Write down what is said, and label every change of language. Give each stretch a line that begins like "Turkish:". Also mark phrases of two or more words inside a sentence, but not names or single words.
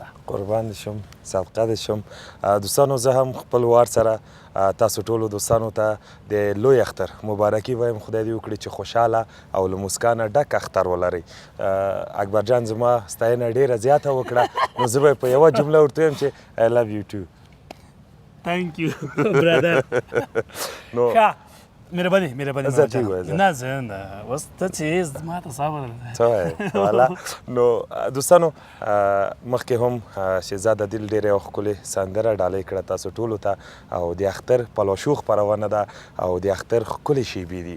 Pashto: قربان دې شم صدقه دې شم دوستانو زه هم خپل وار سره تاسو ټولو دوستانو ته د لوی اختر مبارکي وایم خدای دې وکړي چې خوشحاله او له مسکانه ډک اختر ولرئ اکبر جان زما ستاینه ډېره زیاته وکړه نو زه به په یوه جمله ورته وایم چې
English: I love you too Thank you, brother.
Pashto: نو ښه مهرباني زه تی وایه نه زه نه اوس ته چې ما ته صبر څه وایې والا نو دوستانو مخکې هم شهزاده دل ډېره یوه ښکلې سندره ډالۍ کړه تاسو ټولو ته او د اختر پلوشو خپرونه ده او د اختر ښکلې شیبې دي